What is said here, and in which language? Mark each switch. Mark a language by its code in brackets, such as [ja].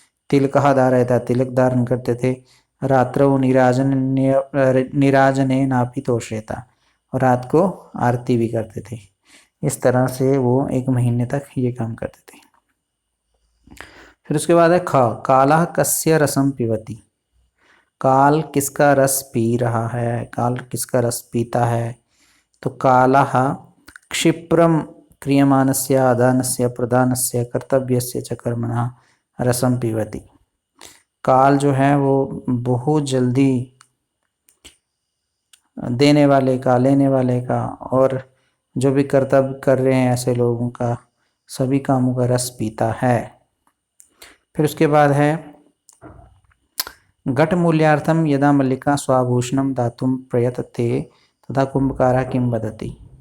[hi] तिलकः धारयता, तिलक धारण करते थे। [sa] रात्रौ निराजने नापि तोषयता, [hi] और रात को आरती भी करते थे। इस तरह से वो एक महीने तक ये काम करते थे। फिर उसके बाद है ख, [sa] कालः कस्य रसम पिबति। [hi] काल किसका रस पी रहा है, काल किसका रस पीता है। [sa] तो कालः क्षिप्रम क्रियमाणस्य आदानस्य प्रदानस्य कर्तव्यस्य च कर्मणः रसम पिबति। [hi] काल जो है वो बहुत जल्दी देने वाले का, लेने वाले का, और जो भी कर्तव्य कर रहे हैं ऐसे लोगों का, सभी कामों का रस पीता है। फिर उसके बाद है, [sa] घट मूल्यार्थम यदा मल्लिका स्वाभूषणम दातुम प्रयतते तथा कुंभकारः किम वदति।